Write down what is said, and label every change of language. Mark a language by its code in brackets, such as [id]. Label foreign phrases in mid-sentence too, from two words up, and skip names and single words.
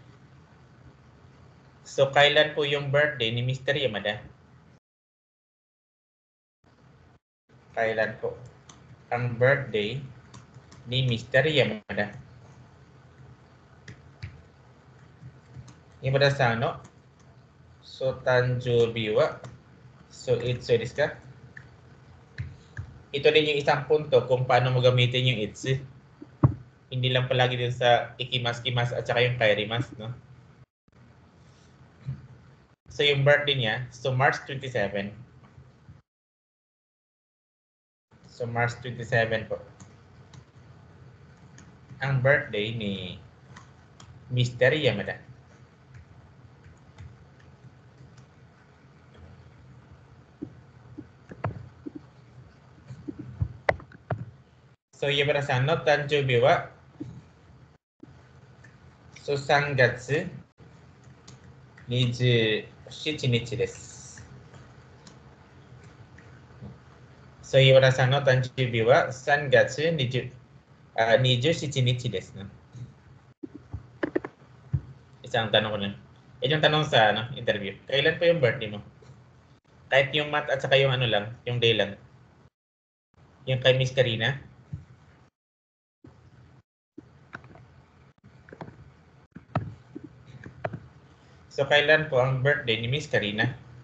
[tl] So, kailan po yung birthday ni Mr. Yamada? Kailan po ang birthday ni Mr. Yamada? Yamada sa ano? [ja] So, 誕生日は. So, いつですか? [tl] Ito din yung isang punto kung paano mo gamitin yung itsu. Hindi lang palagi din sa ikimas-kimas at saka yung kairimas, no? So yung birthday niya, so March 27. So March 27 po. Ang birthday ni Mr. Yamada. [ja] So Yamada-san の誕生日は so 3 月 27日です。So Yamada-san の誕生日は 3月27日です。 [tl] Isang tanong ko na. Yung tanong sa interview. Kailan po yung birthday mo? Kahit yung month at saka yung ano lang, yung day lang. Yung kay Miss Karina. So kailan po ang birthday ni Miss Karina?